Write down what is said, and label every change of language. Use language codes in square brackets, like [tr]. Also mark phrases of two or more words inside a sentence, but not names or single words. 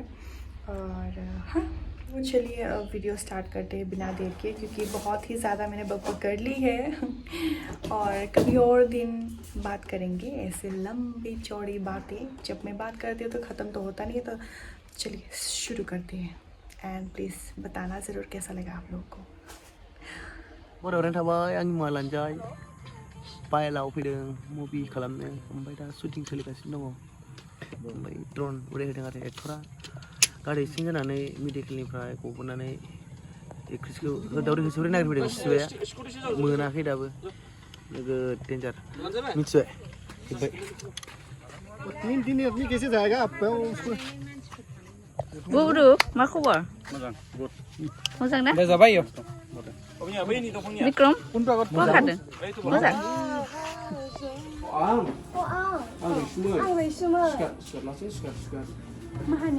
[hi] और हाँ, तो चलिए अब [en] video start [hi] करते हैं बिना देर के, क्योंकि बहुत ही ज़्यादा मैंने बकबक कर ली है और कभी और दिन बात करेंगे ऐसे लंबी चौड़ी बातें। जब मैं बात करती हूँ तो ख़त्म तो होता नहीं है। तो चलिए शुरू करते हैं, [en] and please [hi] बताना ज़रूर कैसा लगा आप लोगों को। [brx] orang थाबाय आंनि मुङा लानजाय पायलाव फैदों मुभि खालामनो, ओमफ्राय दा शुटिं सोलिगासिनो दङ। ओमफ्राय ड्रन उरायहोदों आरो एक्टरा गारि सिं होनानै मेडिकेलनिफ्राय गबोनानै एक्ट्रेसखौ दावरि होसोनो नागिरफैदों सिबाया, मोनाखै दाबो, नोगोद डेन्जार मिथिबाय जोब्बाय। [hi] दिनै कैसे जाएगा आप? [brx] Guru, मा खबर? मोजां ना? Vikram, मा खादों? मोजां? आं रैसुमै। माहानि?